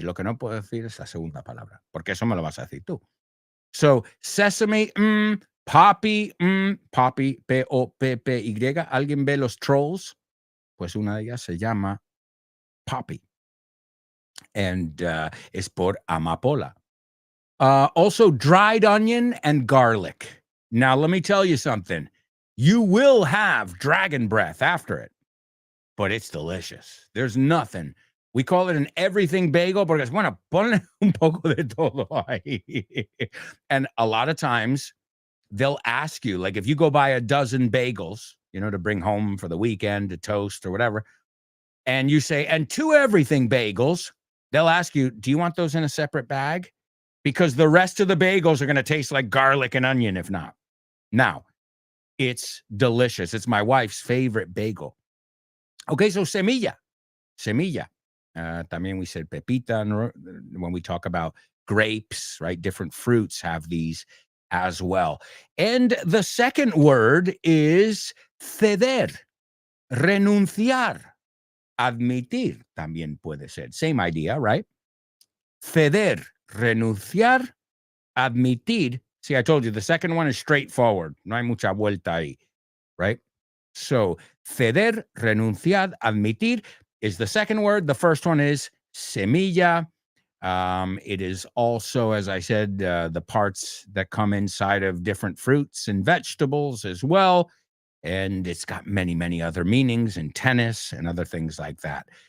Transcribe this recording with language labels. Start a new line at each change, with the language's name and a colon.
Spanish: Lo que no puedo decir es la segunda palabra, porque eso me lo vas a decir tú.
English: So sesame, poppy, poppy, P-O-P-P-Y.
Spanish: ¿Alguien ve los trolls? Pues una de ellas se llama poppy.
English: And
Spanish: es por amapola.
English: Also dried onion and garlic. Now, let me tell you something. You will have dragon breath after it, but it's delicious. There's nothing. We call it an everything bagel
Spanish: porque es bueno, ponle un poco de todo ahí.
English: And a lot of times they'll ask you, like if you go buy a dozen bagels, to bring home for the weekend to toast or whatever, and you say, and 2 everything bagels, they'll ask you, do you want those in a separate bag? Because the rest of the bagels are going to taste like garlic and onion if not. Now, it's delicious. It's my wife's favorite bagel. Okay, so semilla.
Spanish: También
English: we said pepita when we talk about grapes, right? Different fruits have these as well. And the second word is
Spanish: ceder, renunciar, admitir, también puede ser.
English: Same idea, right? Ceder, renunciar, admitir. See, I told you, the second one is straightforward.
Spanish: No hay mucha vuelta ahí,
English: right? So, ceder, renunciar, admitir is the second word. The first one is semilla. It is also, as I said, the parts that come inside of different fruits and vegetables as well. And it's got many, many other meanings in tennis and other things like that.